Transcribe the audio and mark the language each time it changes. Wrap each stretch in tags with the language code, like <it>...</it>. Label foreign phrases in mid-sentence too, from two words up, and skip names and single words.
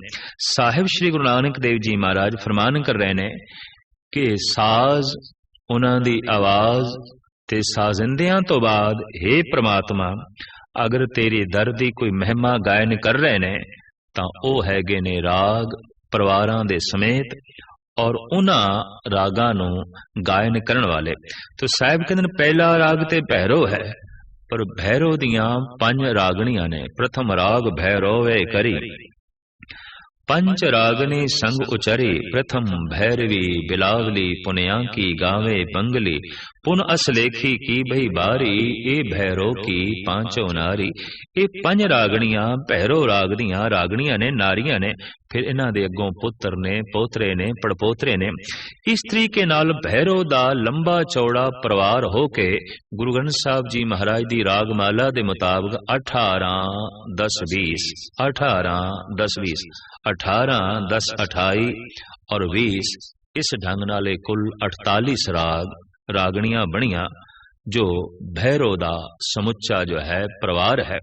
<pa>ਸਾਹਿਬ ਸ੍ਰੀ ਗੁਰੂ ਨਾਨਕ ਦੇਵ ਜੀ ਮਹਾਰਾਜ ਫਰਮਾਨ ਕਰ ਰਹੇ ਨੇ ਕਿ ਸਾਜ਼ ਉਹਨਾਂ ਦੀ ਆਵਾਜ਼ ਤੇ ਸਾਜ਼ਿੰਦਿਆਂ ਤੋਂ ਬਾਅਦ हे ਪ੍ਰਮਾਤਮਾ ਅਗਰ ਤੇਰੇ ਦਰ ਦੀ ਕੋਈ ਮਹਿਮਾ ਗਾਇਨ ਕਰ ਰਹੇ ਨੇ ਤਾਂ ਉਹ ਹੈਗੇ ਨੇ ਰਾਗ ਪਰਿਵਾਰਾਂ ਦੇ ਸਮੇਤ ਔਰ ਉਹਨਾਂ ਰਾਗਾਂ ਨੂੰ ਗਾਇਨ ਕਰਨ ਵਾਲੇ। तो ਸਾਹਿਬ ਕਹਿੰਦੇ ਨੇ ਪਹਿਲਾ ਰਾਗ ਤੇ ਭੈਰੋ ਹੈ, ਪਰ ਭੈਰੋ ਦੀਆਂ 5 ਰਾਗਣੀਆਂ ਨੇ। ਪ੍ਰਥਮ ਰਾਗ ਭੈਰੋਵੇ ਕਰੀ, پنچ رागنی → ਪੰਚ ਰਾਗਨੀ ਸੰਗ ਉਚਰੀ, ਪ੍ਰਥਮ ਭੈਰਵੀ ਬਿਲਾਵਲੀ ਪੁਨਿਆ ਕੀ ਗਾਵੇ ਬੰਗਲੀ, ਪੁਨ ਅਸਲੇਖੀ ਕੀ ਭਈ ਬਾਰੀ, ਏ ਭੈਰੋ ਕੀ ਪਾਂਚੋਂ ਨਾਰੀ। ਯੇ 5 ਰਾਗਣੀਆਂ ਭੈਰੋ ਰਾਗ ਦੀਆਂ ਰਾਗਣੀਆਂ ਨੇ, ਨਾਰੀਆਂ ਨੇ। ਫਿਰ ਇਨ੍ਹਾਂ ਦੇ ਅੱਗੋਂ ਪੁੱਤਰ ਨੇ, ਪੋਤਰੇ ਨੇ, ਪੜਪੋਤਰੇ ਨੇ। ਇਸ ਤਰੀਕੇ ਨਾਲ ਭੈਰੋ ਦਾ ਲੰਬਾ ਚੌੜਾ ਪਰਿਵਾਰ ਹੋ ਕੇ ਗੁਰੂ ਗ੍ਰੰਥ ਸਾਹਿਬ ਜੀ ਮਹਾਰਾਜ ਦੀ ਰਾਗਮਾਲਾ ਦੇ ਮੁਤਾਬਿਕ 18 10 20 18 10 20 18 10 28 ਔਰ 20 ਇਸ ਢੰਗ ਨਾਲੇ ਕੁੱਲ 48 ਰਾਗ ਰਾਗਣੀਆਂ ਬਣੀਆਂ ਜੋ ਭੈਰੋ ਦਾ ਸਮੁੱਚਾ ਜੋ ਹੈ ਪਰਿਵਾਰ ਹੈ।</pa>